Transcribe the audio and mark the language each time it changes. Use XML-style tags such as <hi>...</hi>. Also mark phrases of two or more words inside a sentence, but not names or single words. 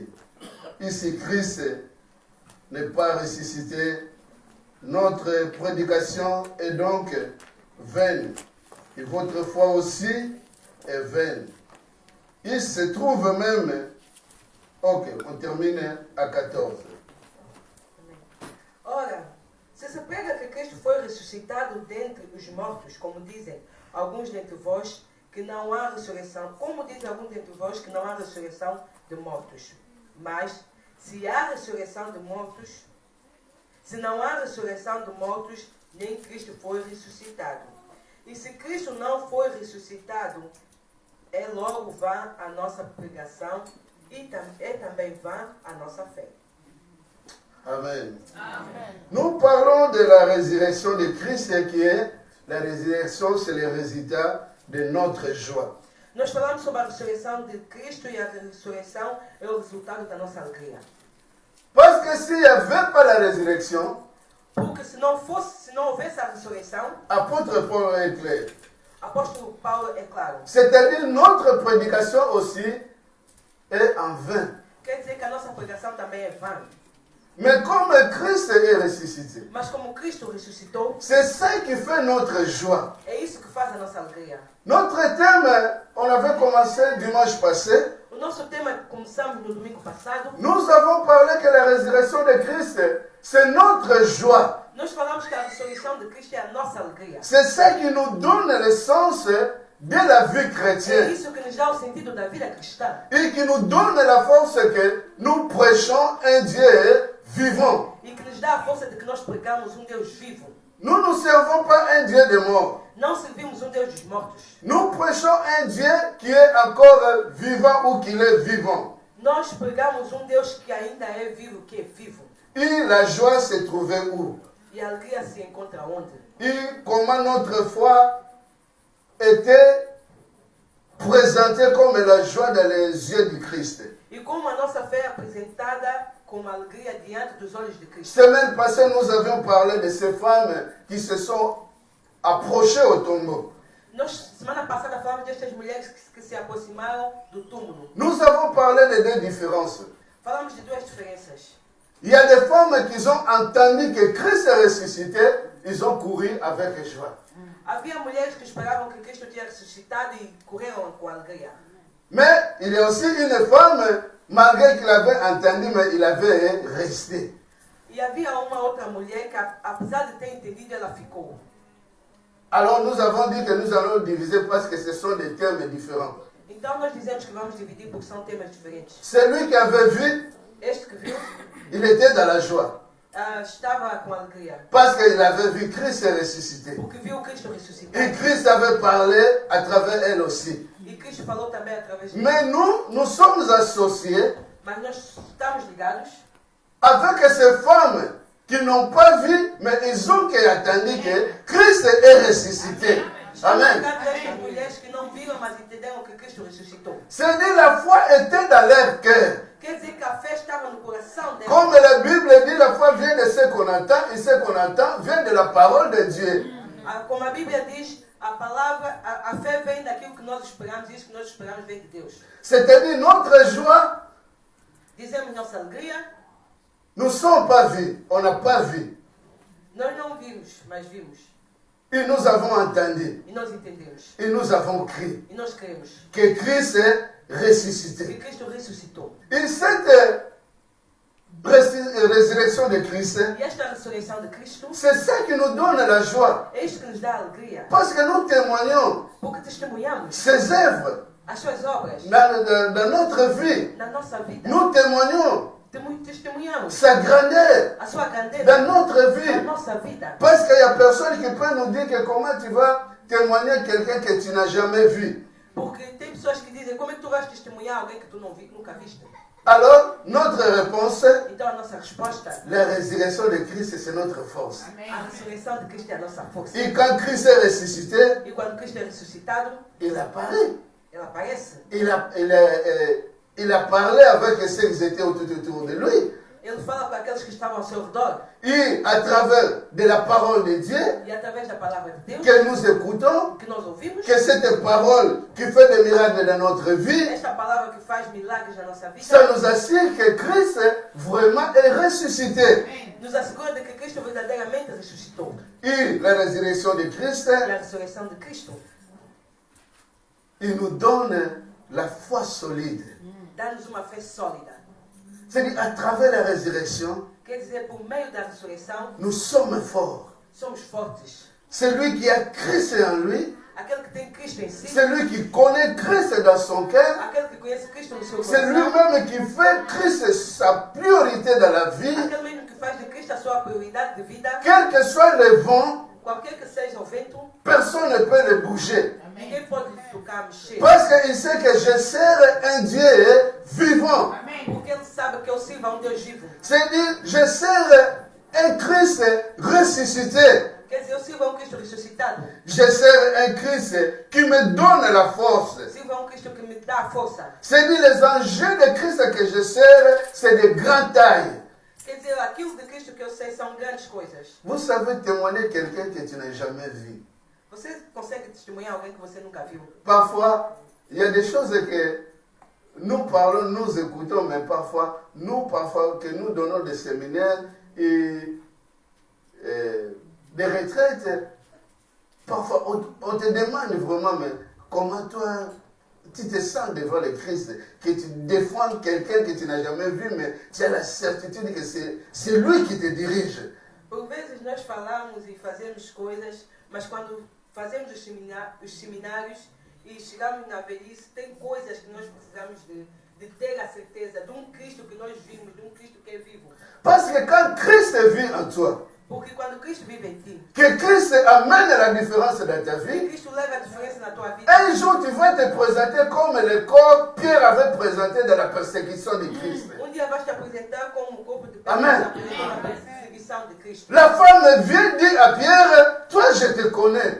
<fr>Et si Christ n'est pas ressuscité, notre prédication est donc vaine. Et votre foi aussi est vaine. Il se trouve même... Ok, on termine à 14.</fr> <pt>Ora, se se prega que Cristo foi ressuscitado dentre os mortos, como dizem alguns dentre vós que não há ressurreição, como dizem alguns dentre vós que não há ressurreição de mortos. Mas, se há ressurreição de mortos, se não há ressurreição de mortos, nem Cristo foi ressuscitado. E se Cristo não foi ressuscitado, é logo vã a nossa pregação e é também vã a nossa fé. Amen. Amen.</pt> <fr>Nous parlons de la résurrection de Christ qui est, la résurrection, c'est le résultat de notre joie.</fr> <pt>Nós falamos sobre a ressurreição de Cristo e a ressurreição é o resultado da nossa alegria.</pt> <fr>Parce que s'il n'y avait pas la résurrection,</fr> <pt>Porque se não houvesse a ressurreição,</pt> <fr>apôtre Paul est clair.</fr> <pt>apóstolo Paulo é claro.</pt> <fr>C'est-à-dire notre prédication aussi est en vain.</fr> <pt>Quer dizer que a nossa pregação também é vã.</pt> <fr>Mais comme Christ est ressuscité,</fr> <pt>Mas como Cristo ressuscitou,</pt> <fr>c'est ça qui fait notre joie.</fr> <pt>é isso que faz a nossa alegria.</pt> <fr>Notre thème, on avait commencé dimanche passé.</fr> <pt>O nosso tema começamos no domingo passado.</pt> <fr>Nous avons parlé que la résurrection de Christ, c'est notre joie.</fr> <pt>Nós falamos que a ressurreição de Cristo é a nossa alegria.</pt> <fr>C'est ça qui nous donne le sens de la vie</fr> <pt>É</pt> <fr>chrétienne.</fr> <pt>isso que nos dá o sentido da vida cristã.</pt> <fr>Et qui nous donne la force que nous prêchons un Dieu vivant.</fr> <pt>E que nos dá a força de que nós pregamos um Deus vivo.</pt> <fr>Nous ne servons pas un Dieu de mort.</fr> <pt>Não servimos um Deus dos mortos.</pt> <fr>Nous prêchons un Dieu qui est encore vivant ou qui est vivant.</fr> <pt>Nós pregamos um Deus que ainda é vivo, que é vivo.</pt> <fr>Et la joie se trouvait où?</fr> <pt>E a alegria se encontra onde?</pt> <fr>Et comment notre foi était présentée comme la joie dans les yeux du Christ.</fr> <pt>E como a nossa fé é apresentada como alegria diante dos olhos de Cristo.</pt> <fr>Semaine passée, nous avions parlé de ces femmes qui se sont approchées au tombeau.</fr> <pt>Nós, semana passada, falamos destas mulheres que se aproximaram do túmulo.</pt> <fr>Nous avons parlé de deux différences.</fr> <pt>Falamos de duas diferenças.</pt> <fr>Il y a des femmes qui ont entendu que Christ est ressuscité, ils ont couru avec joie.</fr> <pt>Havia mulheres que esperavam que Cristo tinha ressuscitado e correram com alegria.</pt> <fr>Mais il y a aussi une femme, malgré qu'il avait entendu, mais il avait resté.</fr> <pt>E havia uma outra mulher que, apesar de ter entendido, ela ficou.</pt> <fr>Alors nous avons dit que nous allons diviser parce que ce sont des thèmes différents.</fr> <pt>Então nós dizemos que vamos dividir porque são temas diferentes.</pt> <fr>Celui qui avait vu,</fr> <pt>Este que viu</pt> <fr>il était dans la joie.</fr> <pt>Estava com alegria.</pt> <fr>Parce qu'il avait vu Christ ressuscité.</fr> <pt>Porque viu Cristo ressuscitado.</pt> <fr>Et Christ avait parlé à travers elle aussi.</fr> <pt>E Cristo falou também através dele.</pt> <fr>Mais nous sommes associés</fr> <pt>Mas nós estamos ligados</pt> <fr>avec ces femmes qui n'ont pas vu, mais ils ont entendu que Christ est ressuscité. Amen.</fr> <pt>ligados a estas mulheres que não viram, mas entenderam que Cristo ressuscitou.</pt> <fr>C'est-à-dire la foi était dans leur cœur.</fr> <pt>Quer dizer que a fé estava no coração delas.</pt> <fr>Comme la Bible dit, la foi vient de ce qu'on entend, et ce qu'on entend vient de la parole de Dieu.</fr> <pt>Como a Bíblia diz, a palavra, a fé vem daquilo que nós esperamos, e isso que nós esperamos vem de Deus.</pt> <fr>C'est-à-dire notre joie,</fr> <pt>Dizemos nossa alegria,</pt> <fr>nous ne sommes pas vus, on n'a pas vu.</fr> <pt>nós não vimos, mas vimos.</pt> <fr>Et nous avons entendu,</fr> <pt>E nós entendemos.</pt> <fr>et nous avons crié</fr> <pt>E nós cremos</pt> <fr>que Christ est</fr> <pt>que</pt> <fr>ressuscité.</fr> <pt>Cristo ressuscitou.</pt> <fr>Et cette résurrection de Christ,</fr> <pt>E esta ressurreição de Cristo</pt> <fr>c'est ça qui nous donne la joie.</fr> <pt>é isto que nos dá alegria.</pt> <fr>Parce que nous témoignons</fr> <pt>Porque testemunhamos</pt> <fr>ses œuvres</fr> <pt>as suas obras</pt> <fr>dans notre vie.</fr> <pt>na nossa vida.</pt> <fr>Nous témoignons</fr> <pt>Testemunhamos</pt> <fr>sa grandeur</fr> <pt>a sua grandeza</pt> <fr>dans notre</fr> <pt>na</pt> <fr>vie.</fr> <pt>nossa vida.</pt> <fr>Parce qu'il y a personne qui peut nous dire que comment tu vas témoigner quelqu'un que tu n'as jamais vu.</fr> <pt>Porque tem pessoas que dizem, como é que tu vais testemunhar alguém que tu não vi, nunca viste?</pt> <fr>Alors, notre réponse,</fr> <pt>Então a nossa resposta,</pt> <fr>la résurrection de Christ, c'est notre force.</fr> <pt>a ressurreição de Cristo é a nossa força.</pt> <fr>Et quand Christ est ressuscité,</fr> <pt>E quando Cristo é ressuscitado,</pt> <fr>il apparaît.</fr> <pt>ela aparece.</pt> <fr>Il a parlé avec ceux qui étaient autour de lui.</fr> <pt>Ele fala com aqueles que estavam ao seu redor.</pt> <fr>Et à travers de la parole de Dieu</fr> <pt>E através da palavra de Deus,</pt> <fr>que nous écoutons,</fr> <pt>que nós ouvimos,</pt> <fr>que cette parole qui fait des miracles dans notre vie,</fr> <pt>esta palavra que faz milagres na nossa vida,</pt> <fr>ça nous assure que Christ vraiment est ressuscité.</fr> <pt>nos assegura de que Cristo verdadeiramente ressuscitou.</pt> <fr>Et la résurrection de Christ,</fr> <pt>E a ressurreição de Cristo</pt> <fr>il nous donne la foi solide.</fr> <pt>dá-nos uma fé sólida.</pt> <fr>C'est-à-dire, à travers la résurrection,</fr> <pt>Quer dizer, por meio da ressurreição,</pt> <fr>nous sommes forts.</fr> <pt>somos fortes.</pt> <fr>Celui qui a Christ en lui,</fr> <pt>Aquele que tem Cristo em si.</pt> <fr>Celui qui connaît Christ dans son cœur.</fr> <pt>Aquele que conhece Cristo no seu</pt> <fr>C'est</fr> <pt>coração.</pt> <fr>lui-même qui fait Christ sa priorité dans la vie.</fr> <pt>Aquele mesmo que faz de Cristo a sua prioridade de vida.</pt> <fr>Quel que soit le vent,</fr> <pt>Qualquer que seja o vento,</pt> <fr>personne ne peut le bouger.</fr> <pt>ninguém pode tocar, mexer.</pt> <fr>Parce qu'il sait que je sers un Dieu vivant.</fr> <pt>Porque ele sabe que eu sirvo a Deus vivo.</pt> <fr>C'est-à-dire, je sers un Christ ressuscité.</fr> <pt>Quer dizer, eu sirvo a Cristo ressuscitado.</pt> <fr>Je sers un Christ qui me donne la force.</fr> <pt>Eu sirvo a Cristo que me dá a força.</pt> <fr>C'est-à-dire, les enjeux de Christ que je sers, c'est de grande taille.</fr> <pt>Quer dizer, aquilo de Cristo que eu sei são grandes coisas.</pt> <fr>Vous savez témoigner quelqu'un que tu n'as jamais vu.</fr> <pt>Você consegue testemunhar alguém que você nunca viu?</pt> <fr>Parfois, il y a des choses que nous parlons, nous écoutons, mais parfois que nous donnons des séminaires et des retraites, parfois on te demande vraiment, mais comment toi, tu te sens devant le Christ, que tu défends quelqu'un que tu n'as jamais vu, mais tu as la certitude que c'est lui qui te dirige.</fr> <pt>Por vezes nós falamos e fazemos coisas, mas quando fazemos os seminários e chegamos na velhice, tem coisas que nós precisamos de ter a certeza de um Cristo que nós vimos, de um Cristo que é vivo.</pt> <fr>Parce que quand Christ vit en toi,</fr> <pt>Porque quando Cristo vive em ti,</pt> <fr>que Christ amène la différence dans ta vie,</fr> <pt>Cristo leva a diferença na tua vida.</pt> <fr>un jour tu vas te présenter comme le corps Pierre avait présenté dans la persécution de Christ.</fr> <pt>Dia vais te apresentar como o corpo de Pedro Amen. apresentou na perseguição de Cristo.</pt> <fr>La femme vient dire à Pierre, toi je te connais.</fr>